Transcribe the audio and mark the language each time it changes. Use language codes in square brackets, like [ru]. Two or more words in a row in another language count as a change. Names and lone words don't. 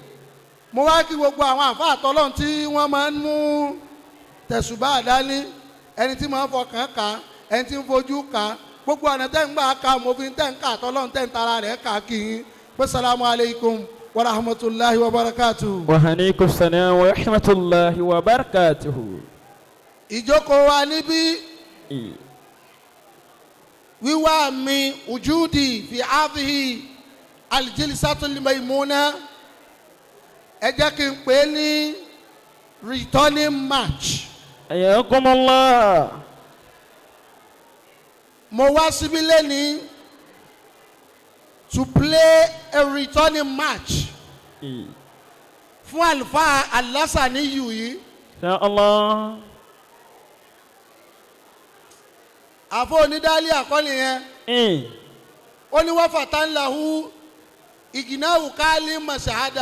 [yo] mo wá kí gbogbo àwọn àfáà tọ́lọ́run tí wọ́n máa ń mú tẹ̀sùbá dání ẹni tí máa ń fọkàn ká ẹni tí ń fojú ká gbogbo ọ̀nà tẹ́ ń gbà ká mòfin tẹ́ ń ká tọ́lọ́run tẹ́ ń tara rẹ̀ ká kí yín pé [ar] السلام عليكم ورحمة الله وبركاته. وعليكم السلام ورحمة الله وبركاته. [yo] ìjókòó wa níbí wíwá mi [ar] وجودي في هذه الجلسة الميمونة [yo] ẹ jẹ́ kí n pè é ní [en] returning match. [yo] Ayakumullah. mo wá síbí lẹ́ni [en] to play a returning match [yo] fún àlùfáà alásàníyù yìí. [ar] إن شاء الله. [yo] àfọ onídàálí àkọlé yẹn ó ní wọ́n fàtà ńlá hu ìgìnáwó káálí mọ̀ṣáádà.